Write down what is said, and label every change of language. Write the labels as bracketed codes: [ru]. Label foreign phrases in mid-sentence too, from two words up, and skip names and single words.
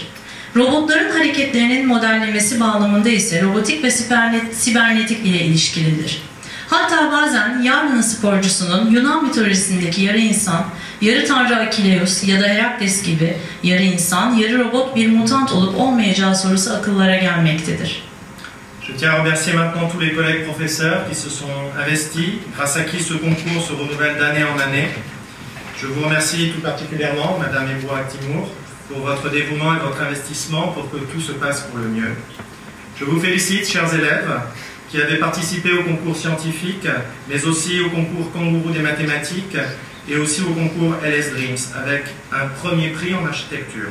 [tr] Robotların hareketlerinin modellemesi bağlamında ise robotik ve sibernetik ile ilişkilidir. Hatta bazen yarının sporcusunun Yunan mitolojisindeki yarı insan, yarı tanrı Akileus ya da Herakles gibi yarı insan, yarı robot bir mutant olup olmayacağı sorusu akıllara gelmektedir. [fr] Je tiens à remercier maintenant tous les collègues professeurs qui se sont investis, grâce à qui ce concours se renouvelle d'année en année. Je vous remercie tout particulièrement, Madame Ebouak Timour, pour votre dévouement et votre investissement pour que tout se passe pour le mieux. Je vous félicite, chers élèves, qui avez participé au concours scientifique, mais aussi au concours Kangourou des mathématiques et aussi au concours LS Dreams, avec un premier prix en architecture.